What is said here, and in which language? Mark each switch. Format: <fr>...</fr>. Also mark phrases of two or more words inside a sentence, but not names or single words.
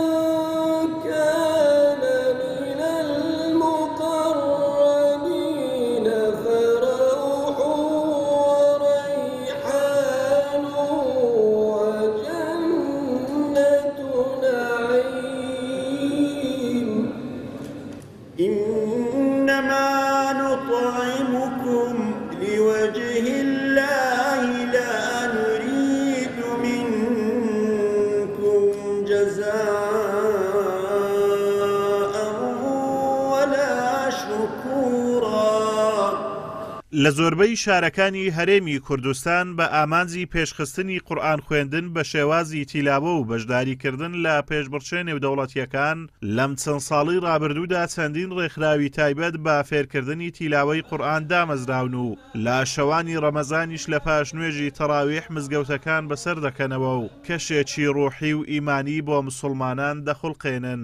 <ar>كان من المقربين فروح إنما نطعمكم لوجه الله لا نريد منكم جزاء ولا شكورا.</ar> <ckb>لە زۆربەی شارەکانی هەرێمی کوردستان بە ئامانجی پێشخستنی قورئان خوێندن بە شێوازی تیلاوە و بەشداریکردن لە پێشبڕچێ نێودەوڵەتیەکان لەم چەند ساڵی ڕابردوودا چەندین ڕێکخراوی تایبەت بە فێرکردنی تیلاوەی قورئان دامەزراون و لە شەوانی ڕەمەزانیش لە پاش نوێژی تەراویح مزگەوتەکان بەسەر دەکەنەوە و کەشێکی ڕوحی و ئیمانی بۆ موسڵمانان دەخڵقێنن.</ckb>